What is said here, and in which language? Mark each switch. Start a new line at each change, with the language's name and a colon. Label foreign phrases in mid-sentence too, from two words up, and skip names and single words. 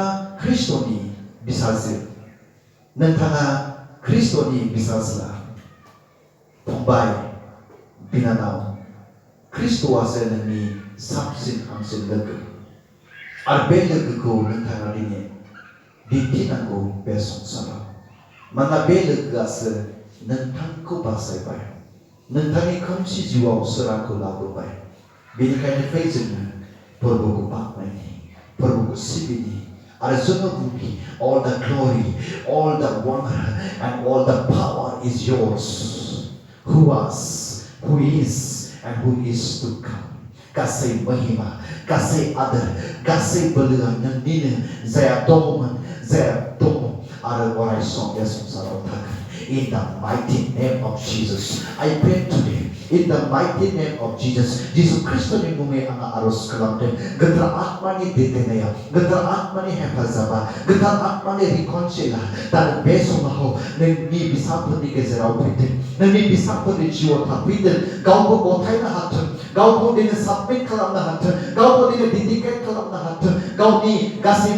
Bodo: ख्रिस्ट'नि बिसाजो नोंथाङा ख्रिस्ट'नि बिसाज्ला फंबाय बिनानाव ख्रिस्ट'आसो नोंनि साबसिन हामसिन लोगो आरो बे लोगोखौ नोंथाङा दिनै दिन्थिनांगौ बे संसाराव मानोना बे लोगोआसो नोंथांखौ बासायबाय नोंथांनि खोमसि जिउआव सोरांखौ लाबोबाय बेनिखायनो फै जोङो फोरबोखौ बाख्नायनि फोरबोखौ सिबिनि आरो जोङो बुंनि
English: all the glory all the honor and all the power is yours who was who is and who is to come
Bodo: गासै महिमा गासै आदर गासै बोलोआ नोंनिनो जाया दङमोन जाया दङ आरो अराय सम बे संसाराव थागोन
English: in the mighty name of Jesus I pray today in the mighty name of Jesus
Bodo: Jesus Christ'नि मुङै आङो आर'ज खालामदों गोथार आत्मानि दैदेननाया गोथार आत्मानि हेफाजाबा गोथार आत्मानि रिकनसिला दा बे समाव नोंनि बिसाफोरनि गेजेराव फैदों नोंनि बिसाफोरनि जिउआव थाफैदों गावखौ गथायनो हाथों गावखौ दिनै साबमिट खालामनो हाथों गावखौ दिनै डेडिकेट खालामनो हाथों गावनि गासैबो